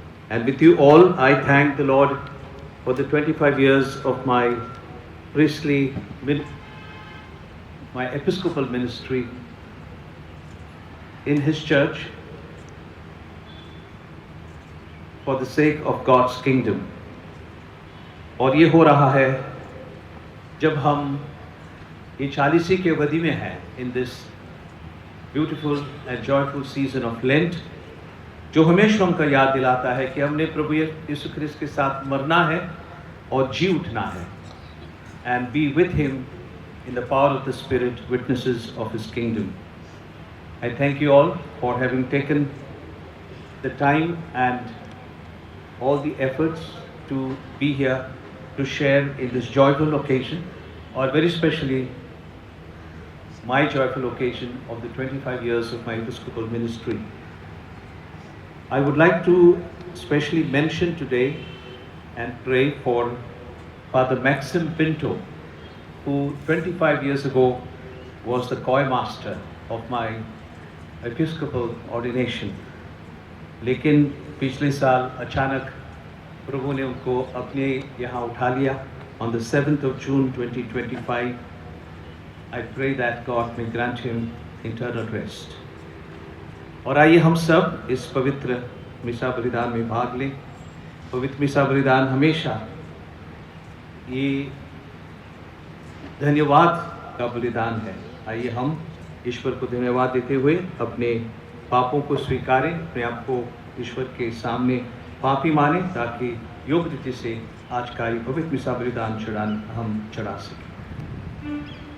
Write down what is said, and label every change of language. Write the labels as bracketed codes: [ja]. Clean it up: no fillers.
[en] And with you all, I thank the Lord for the 25 years of my priestly, my episcopal ministry in His church for the sake of God's kingdom. [hi] और ये हो रहा है जब हम ये 40वीं की अवधि में हैं [en] in this beautiful and joyful season of Lent, [hi] जो हमेशा हमको याद दिलाता है कि हमने प्रभु यीशु ख्रिस्त के साथ मरना है और जी उठना है, [en] and be with Him in the power of the Spirit, witnesses of His kingdom. I thank you all for having taken the time and all the efforts to be here to share in this joyful occasion, or very specially my joyful occasion of the 25 years of my episcopal ministry. I would like to specially mention today and pray for Father Maxim Pinto, who 25 years ago was the choir master of my episcopal ordination. [hi] लेकिन पिछले साल अचानक प्रभु ने उनको अपने यहाँ उठा लिया. [en] On the 7th of June 2025, I pray that God may grant him eternal rest. [hi] और आइए हम सब इस पवित्र मिसा बलिदान में भाग लें. पवित्र मिसा बलिदान हमेशा ये धन्यवाद का बलिदान है. आइए हम ईश्वर को धन्यवाद देते हुए अपने पापों को स्वीकारें, अपने आप को ईश्वर के सामने पापी माने, ताकि योग्य रीति से आज का ये पवित्र मिसा बलिदान हम चढ़ा सकें.